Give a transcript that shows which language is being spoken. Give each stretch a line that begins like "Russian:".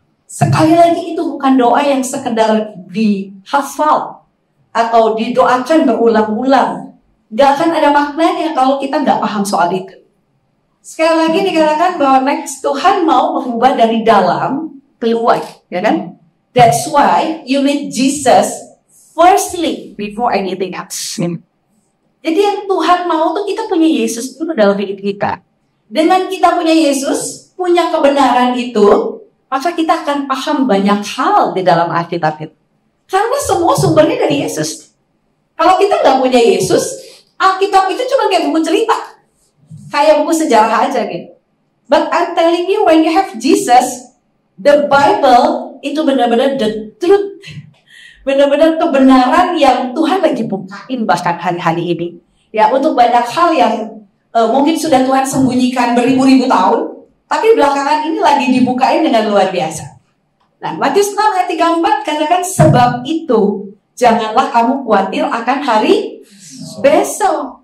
Indonesian: Sekali lagi itu bukan doa yang sekedar dihafal atau didoakan berulang-ulang. Gak akan ada maknanya kalau kita gak paham soal itu. Sekali lagi dikatakan bahwa next Tuhan mau mengubah dari dalam keluar, ya kan?
English: That's why you need Jesus firstly before anything else.
Indonesian: Jadi yang Tuhan mau tuh kita punya Yesus dulu dalam hidup kita. Dengan kita punya Yesus, punya kebenaran itu, maka kita akan paham banyak hal di dalam Alkitab itu. Karena semua sumbernya dari Yesus. Kalau kita nggak punya Yesus, Alkitab itu cuma kayak buku cerita. Kayak buku sejarah aja gitu.
English: But I'm telling you, when you have Jesus, the Bible
Indonesian: itu benar-benar
English: the truth.
Indonesian: Benar-benar kebenaran yang Tuhan lagi bukain bahkan hari-hari ini. Ya, untuk banyak hal yang mungkin sudah Tuhan sembunyikan beribu-ribu tahun, tapi belakangan ini lagi dibukain dengan luar biasa. Nah, Matius 6 ayat 34 katakan, sebab itu janganlah kamu khawatir akan hari besok.